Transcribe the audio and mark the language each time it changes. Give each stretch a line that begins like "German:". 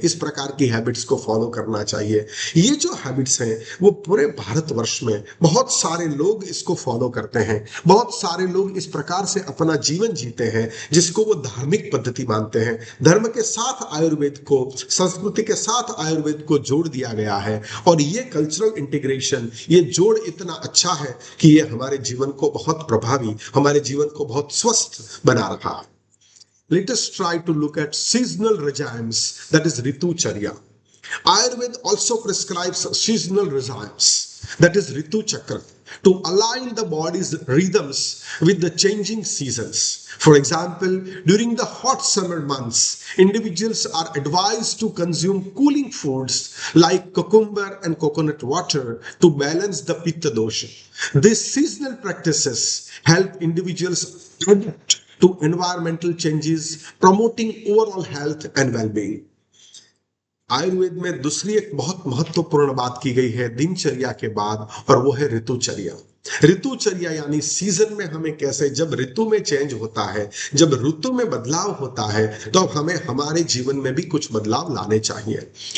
Hindi: इस प्रकार की हैबिट्स को फॉलो करना चाहिए। ये जो हैबिट्स हैं वो पूरे भारतवर्ष में बहुत सारे लोग इसको फॉलो करते हैं, बहुत सारे लोग इस प्रकार से अपना जीवन जीते हैं जिसको वो धार्मिक पद्धति मानते हैं। धर्म के साथ आयुर्वेद को, संस्कृति के साथ आयुर्वेद को जोड़ दिया गया है और ये कल्चरल इंटीग्रेशन, ये जोड़ इतना अच्छा है कि ये हमारे जीवन को बहुत प्रभावी, हमारे जीवन को बहुत स्वस्थ बना रहा है।
English: Let us try to look at seasonal regimes, that is Ritu Charya. Ayurveda also prescribes seasonal regimes, that is Ritu Chakra, to align the body's rhythms with the changing seasons. For example, during the hot summer months, individuals are advised to consume cooling foods like cucumber and coconut water to balance the Pitta dosha. These seasonal practices help individuals adapt to environmental changes, promoting overall health and well-being.
Hindi: Ayurveda में दूसरी एक बहुत महत्वपूर्ण बात की गई है दिनचर्या के बाद, और वो है ऋतुचर्या। ऋतुचर्या यानी सीजन में हमें कैसे, जब ऋतु में चेंज होता है, जब ऋतु में बदलाव होता है, तो अब हमें हमारे जीवन में भी कुछ बदलाव लाने चाहिए।